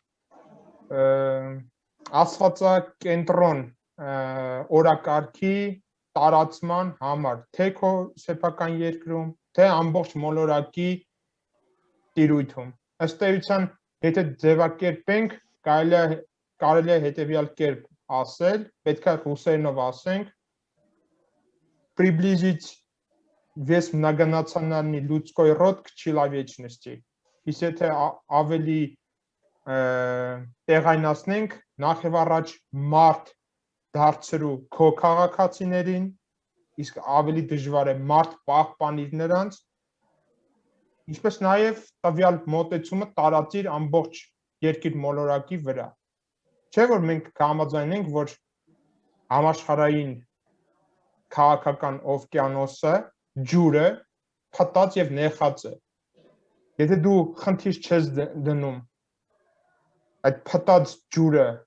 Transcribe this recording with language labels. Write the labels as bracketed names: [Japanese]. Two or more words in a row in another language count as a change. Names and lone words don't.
[Armenian] աստվածակենտրոն օրակարգի տարածման համար, թե քո սեփական երկրում, թե ամբողջ մոլորակի տիրույթում։ Ըստ էության, եթե ձևակերպենք, կարելի է հետեւյալ կերպ ասել, պետք է ռուսերենով ասենք, [Russian] приблизить вес многонациональной людской род к человечности. [Armenian] Իսկ եթե ավելի տեղայնացնենք, նախ եւ առաջ մարդ դարձրու քո քաղաքացիներին, իսկ ավելի դժվար է մարդ պահպանիր նրանց, ինչպես նաև տվյալ մոտեցումը տարածիր ամբողջ երկիր մոլորակի վրա։ Չէ՞ որ մենք կհամաձայնենք, որ համաշխարհային քաղաքական օվկիանոսը, ջուրը փտած եւ նեխած է։ Եթե դու խնդիր չես դնում այդ փտած ջուրը